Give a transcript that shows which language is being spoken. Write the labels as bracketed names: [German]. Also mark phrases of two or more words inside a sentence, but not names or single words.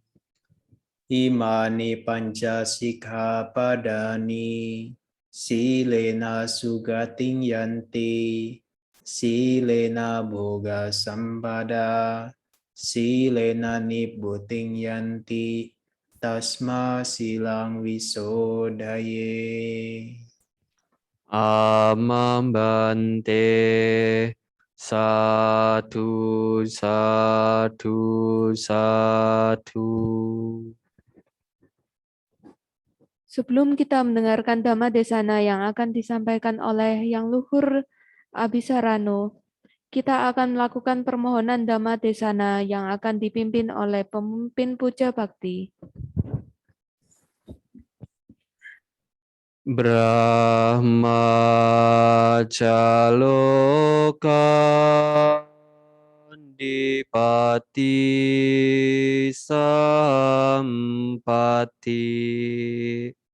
[Pali] Imani panca sikkhapadani silena sugating yanti silena boga sampada silena nibbuting yanti tasma silang wisodaye. Amambante. Satu, satu, satu. [Indonesian] Sebelum kita mendengarkan Dhamma Desana yang akan disampaikan oleh Yang Luhur Abhisarano, kita akan melakukan permohonan Dhamma Desana yang akan dipimpin oleh pemimpin Puja Bakti. [Pali] Brahmacaloka Dipati Sampati